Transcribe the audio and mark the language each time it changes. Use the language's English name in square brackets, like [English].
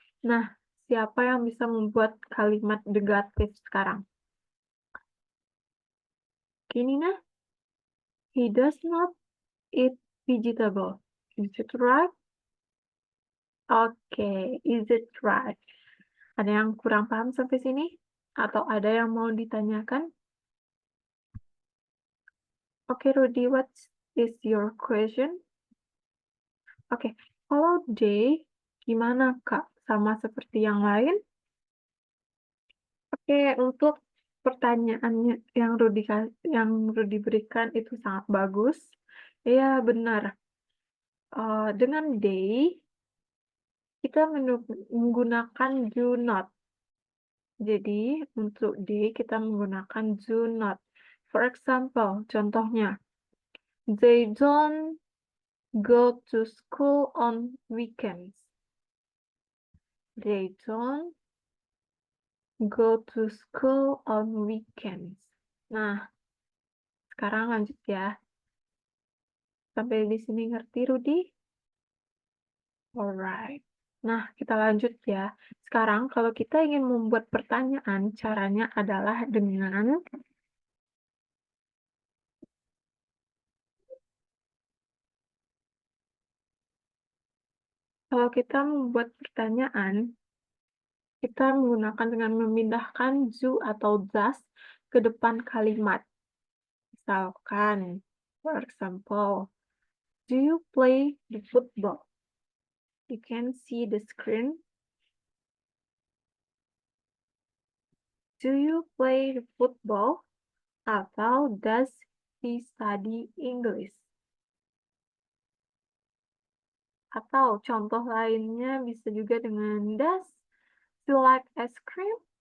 [Indonesian] Nah, siapa yang bisa membuat kalimat negatif sekarang? Gini nah, [English] he does not eat vegetable. Is it right? Oke, is it right? [Indonesian] Ada yang kurang paham sampai sini? Atau ada yang mau ditanyakan? [English] Oke, Rudy, what is your question? [Indonesian] Oke, kalau they, gimana, Kak? Sama seperti yang lain? Oke, untuk pertanyaannya yang Rudy berikan itu sangat bagus. Iya, benar. Dengan they, kita menggunakan do not. Jadi, untuk they, kita menggunakan do not. [English] For example, [Indonesian] contohnya, [English] they don't go to school on weekends. They don't go to school on weekends. [Indonesian] Nah, sekarang lanjut ya. Sampai di sini ngerti, Rudy? [English] Alright. [Indonesian] Nah, kita lanjut ya. Sekarang kalau kita ingin membuat pertanyaan, caranya adalah dengan kalau kita membuat pertanyaan, kita menggunakan dengan memindahkan do atau does ke depan kalimat. Misalkan, [English] for example, do you play the football? You can see the screen. Do you play the football? [Indonesian] Atau [English] does he study English? [Indonesian] Atau contoh lainnya bisa juga dengan [English] does you like ice cream?